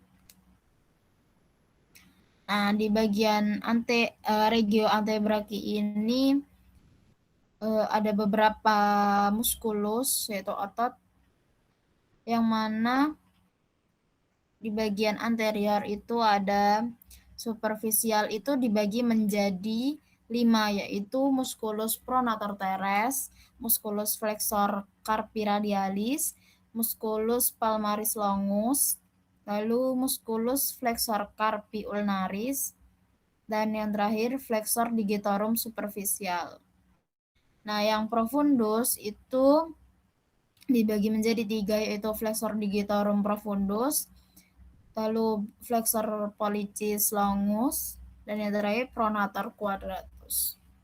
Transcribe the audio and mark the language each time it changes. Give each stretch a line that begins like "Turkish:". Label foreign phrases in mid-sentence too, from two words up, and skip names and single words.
Indonesian: Nah, di bagian regio antebrakii ini ada beberapa muskulus, yaitu otot, yang mana di bagian anterior itu ada superficial itu dibagi menjadi 5, yaitu
Latin: musculus pronator teres, musculus flexor carpi radialis, musculus palmaris longus,
Indonesian: lalu
Latin: musculus flexor carpi ulnaris,
Indonesian: dan yang terakhir
Latin: flexor digitorum superficial.
Indonesian: Nah, yang profundus itu dibagi menjadi 3, yaitu
Latin: flexor digitorum profundus,
Indonesian: lalu
Latin: flexor pollicis longus,
Indonesian: dan yang terakhir
Latin: pronator quadratus.